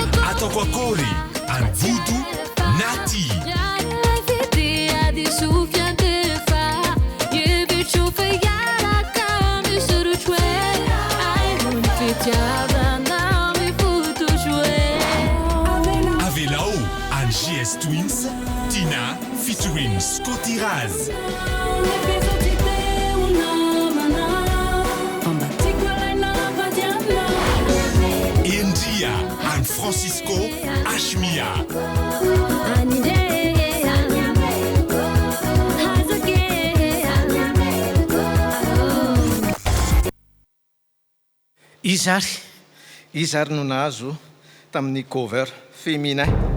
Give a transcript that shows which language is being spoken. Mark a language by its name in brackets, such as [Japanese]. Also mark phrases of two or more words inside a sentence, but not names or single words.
[Malagasy] Ataoko akory Anvudu Nati. Avelao and GS Twins Tina featuring Scotty Raz. India and Francisco Ashmia. Izary no nahazo tamin'ny [French] cover féminin.